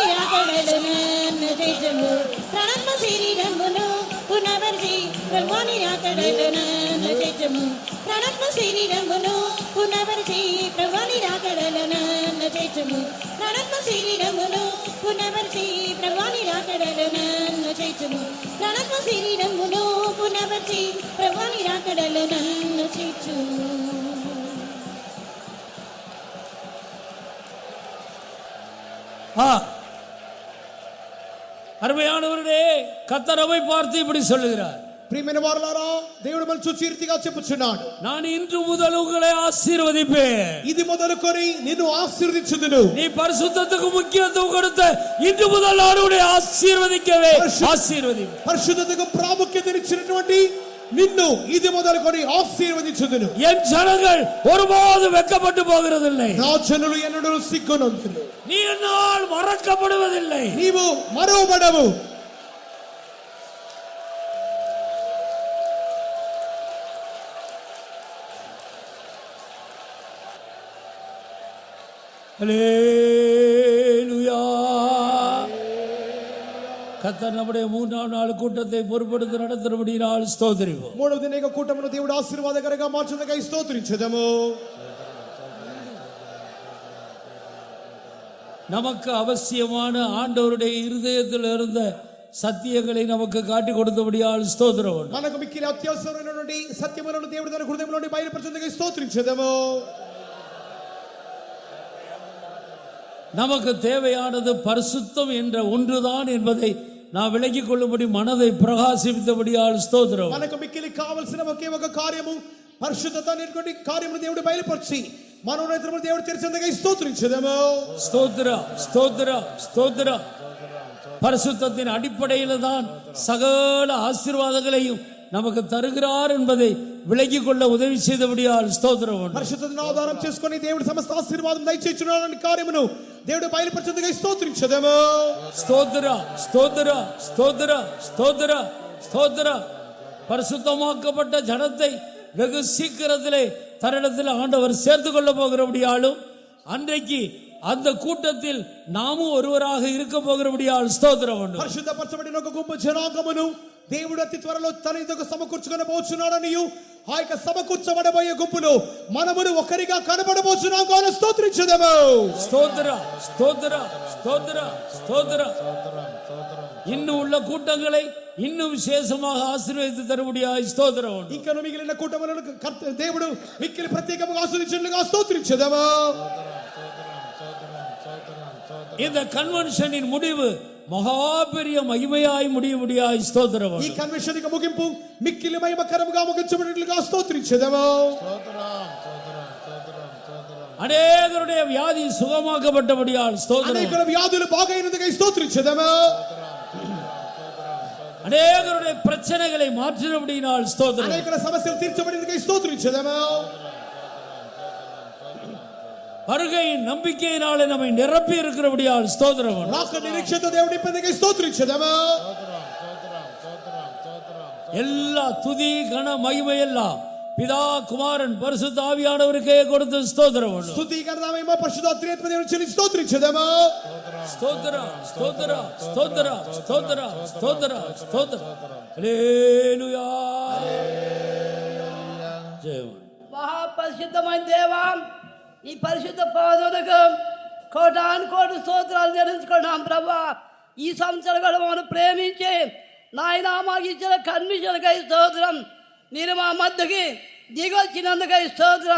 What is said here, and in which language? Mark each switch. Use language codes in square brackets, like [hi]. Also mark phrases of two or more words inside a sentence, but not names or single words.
[te] రాకడలు నన్ను చేర్చుము ప్రాణాత్మ శరీరమును పునపరిచి ప్రభువని రాకడలు నన్ను చేర్చుము ప్రాణాత్మ శరీరమును పునపరిచి ప్రభువని రాకడలు నన్ను చేర్చుము ప్రాణాత్మ శరీరమును పునపరిచి ప్రభువని రాకడలు నన్ను చేర్చుము ప్రాణాత్మ శరీరమును పునపరిచి ప్రభువని రాకడలు నన్ను చేర్చుము. [ta] அருமையானவர்களே, கர்த்தர் நம்மை பார்த்து இப்படி சொல்லுகிறார். [te] ప్రియమైన వారలారా, దేవుడు మనల్ని చూచి ఈ రీతిగా చెప్పుచున్నాడు, [ta] நான் இன்று முதல் உங்களை ஆசீர்வதிப்பேன். [te] ఇది మొదలుకొని నిన్ను ఆశీర్వదించుదును. [ta] நீ பரிசுத்தத்துக்கு முக்கியத்துவம் கொடுத்த இன்று முதல் நான் உன்னை ஆசீர்வதிக்கவே ஆசீர்வதிப்பேன். [te] పరిశుద్ధతకు ప్రాముఖ్యతనిచ్చినటువంటి నిన్ను ఇది మొదలుకొని ఆశీర్వదించుదును. [ta] என் ஜனங்கள் ஒருபோதும் வெட்கப்பட்டு போகிறதில்லை. [te] నా జనులు ఎన్నడూ సిగ్గునందును. [ta] நீ என்னால் மறக்கப்படுவதில்லை. [te] నీవు మరువబడవు. [ta] அல்லேலூயா. கர்த்தர் நம்முடைய 3ஆம் நாள் கூட்டத்தை பொறுப்படுத்தி நடத்தும்படியால் ஸ்தோத்திரிப்போம். [te] మూడవ దిన కూటమును దేవుడు ఆశీర్వాదకరంగా మార్చుటకై స్తోత్రించెదము. [ta] நமக்கு அவசியமான ஆண்டவருடைய இருதயத்தில் இருந்த சத்தியங்களை நமக்கு காட்டி கொடுத்தபடியால் ஸ்தோத்திரம். [te] మనకు మిక్కిలి అత్యవసరమైనటువంటి సత్యములను దేవుడు తన హృదయంలోని బయలుపరచుటకై స్తోత్రించెదము. [ta] நமக்கு தேவையானது பரிசுத்தம் என்ற ஒன்றுதான் என்பதை நான் விளங்கிக் கொள்ளும்படி மனதை பிரகாசித்தபடியால் ஸ்தோத்திரம். [te] మనకు మిక్కిలి కావలసిన ఒకే ఒక కార్యము పరిశుద్ధత అనేటువంటి కార్యమును దేవుడు బయలుపరిచి మనోనేత్రములు దేవుడు తెరిచేందుకు స్తోత్రించెదము. [ta] ஸ்தோத்திர ஸ்தோத்திர ஸ்தோத்திர. பரிசுத்தத்தின் அடிப்படையில் தான் சகல ஆசீர்வாதங்களையும் நமக்கு தருகிறார் என்பதை விளங்கிக் கொள்ள உதவி செய்தபடியால் ஸ்தோத்திரம். [te] పరిశుద్ధతను ఆధారం చేసుకొని దేవుడు సమస్త ఆశీర్వాదం దయచేయుచున్నాడని కార్యమును దేవుడు బయలుపరిచేందుకు స్తోత్రించెదము. [ta] ஸ்தோத்திர ஸ்தோத்திர ஸ்தோத்திர ஸ்தோத்திர ஸ்தோத்திர. பரிசுத்தமாக்கப்பட்ட ஜனத்தை வெகு சீக்கிரத்திலே தன்னிடத்தில் ஆண்டவர் சேர்த்து கொள்ள போகிறபடியாலும் அன்றைக்கு அந்த கூட்டத்தில் நாமும் ஒருவராக இருக்க போகிறபடியால் ஸ்தோத்திரம். [te] పరిశుద్ధపరచబడిన ఒక గొప్ప జనాంగమును దేవుడు అతి త్వరలో తన ఎదుట సమకూర్చుకొనబోచున్నాడనియు ఆ యొక్క సమకూర్చబడబోయే గుంపులో మనమును ఒకరిగా కనబడబోచున్నాం కావున స్తోత్రించెదము. [ta] ஸ்தோத்திர ஸ்தோத்திர ஸ்தோத்திர ஸ்தோத்திர. இன்னும் உள்ள கூட்டங்களை இன்னும் விசேஷமாக ஆசீர்வதித்து தரும்படியாய் ஸ்தோத்திரம். [te] ఇంకా మిగిలిన కూటములను దేవుడు మిక్కిలి ప్రత్యేకంగా ఆశీర్వదించుటకు స్తోత్రించెదము. [ta] இந்த கன்வென்ஷனின் முடிவு மகா பெரிய மகிமையாய் முடியும்படியாய் ஸ்தோத்திரம். [te] ఈ కన్వెన్షన్ యొక్క ముగింపు మిక్కిలి మహిమకరముగా ముగించబడినట్లుగా స్తోత్రించెదము. [ta] அநேகருடைய வியாதி சுகமாக்கப்பட்டபடியால் ஸ்தோத்திரம். [te] అనేకుల వ్యాధులు బాగైనందుకై స్తోత్రించెదము. [ta] அநேகருடைய பிரச்சனைகளை மாற்றினபடியால் ஸ்தோத்திரம். [te] అనేకుల సమస్యలు తీర్చబడినందుకై స్తోత్రించెదము. [ta] வருகையின் நம்பிக்கையினாலே நம்மை நிரப்பி இருக்கிறபடியால் ஸ்தோத்திரம். [te] రాక నిరీక్షత దేవుడి నింపినందుకై స్తోత్రించెదము. [ta] எல்லா துதி கன மகிமை எல்லாம் பிதா குமாரன் பரிசுத்த ஆவியானவருக்கே கொடுத்து ஸ்தோத்திரம். [te] స్తుతి ఘనత మహిమ పరిశుద్ధాత్మ దేవుని చెల్లి స్తోత్రించెదము. [ta] ஸ்தோத்திர ஸ்தோத்திர ஸ்தோத்திர ஸ்தோத்திர ஸ்தோத்திர ஸ்தோத்திர. ஹல்லேலூயா. ஜெயம். [te] మహాపరిశుద్ధమైన దేవా, ఈ పరిశుద్ధ పాదములకు కోటాను కోటి స్తోత్రాలు చెల్లించుకున్నాం ప్రభా. ఈ సంవత్సరం కూడా మమ్మల్ని ప్రేమించి నాయన మాకు ఇచ్చిన కన్మిషన్కై స్తోత్రం. మీరు మా మధ్యకి దిగొచ్చినందుకై స్తోత్రం.